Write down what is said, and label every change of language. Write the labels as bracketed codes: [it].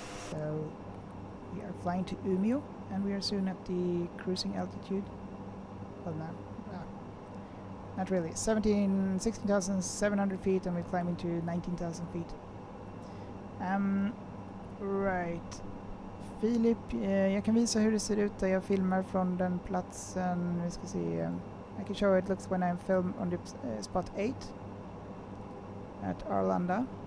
[en] So we are flying to Umeå and we are soon at the cruising altitude. Well, no, not really. 16,700 feet and we're climbing to 19,000 feet. Right. [sv] Filip, jag kan visa hur det ser ut där jag filmar från den platsen. Vi ska se. [en] I can show how it looks when I'm filmed on the spot 8 at Arlanda.